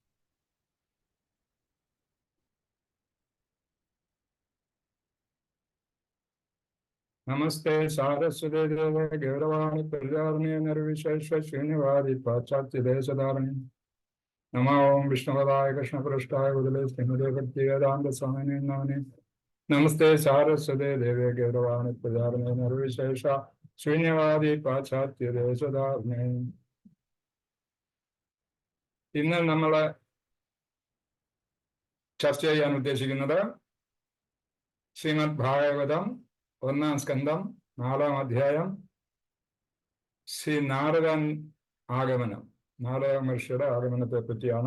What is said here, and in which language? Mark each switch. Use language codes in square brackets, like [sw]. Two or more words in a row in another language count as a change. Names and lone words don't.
[sa] नमस्ते सारस्वते देवे गौरवाणी प्रचारणे निर्विशेष शून्यवादी पाश्चात्य देशधारिणी। नमो ओम विष्णुपदाय कृष्ण पृष्ठाय बदले श्रीमदे भक्ति वेदांत स्वामी नमः। नमस्ते सारस्वते देवे गौरवाणी प्रचारणे निर्विशेष शून्यवादी पाश्चात्य देशधारिणी। [ml] ഇന്ന് നമ്മൾ ചർച്ച ചെയ്യാൻ ഉദ്ദേശിക്കുന്നത് ശ്രീമദ് ഭാഗവതം 1-ാം സ്കന്ധം 4-ാം അധ്യായം ശ്രീ നാരദൻ ആഗമനം, നാരദ മഹർഷിയുടെ ആഗമനത്തെ പറ്റിയാണ്.